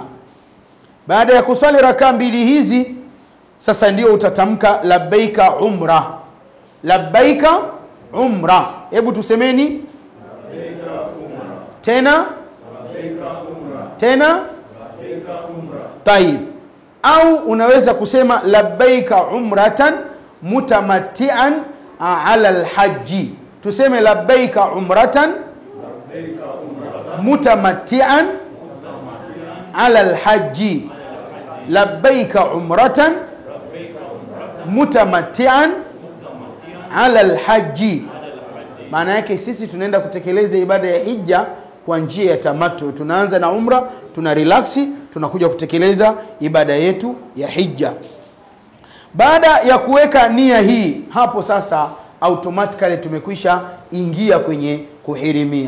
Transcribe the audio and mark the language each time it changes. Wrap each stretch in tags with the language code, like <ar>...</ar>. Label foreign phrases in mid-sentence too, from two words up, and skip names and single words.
<sw>Baada ya kusali rakaa 2 hizi, sasa ndio utatamka</sw> <ar>لبيك عمرة. لبيك عمرة.</ar> <sw>Hebu tusemeni</sw> <ar>لبيك عمرة. Tena لبيك عمرة. Tena لبيك عمرة. Tayib.</ar> <sw>Au unaweza kusema</sw> <ar>لبيك عمرة متمتعا على الحج. Tuseme لبيك عمرة متمتعا على الحج. لبيك عمرة متمتعا على الحج.</ar> <sw>Maana yake sisi tunaenda kutekeleza ibada ya hija kwa njia ya tamattu. Tunaanza na umra, tuna relaxi, tunakuja kutekeleza ibada yetu ya hija. Baada ya kuweka nia hii, hapo sasa automatically tumekwisha ingia kwenye kuhirimia.</sw>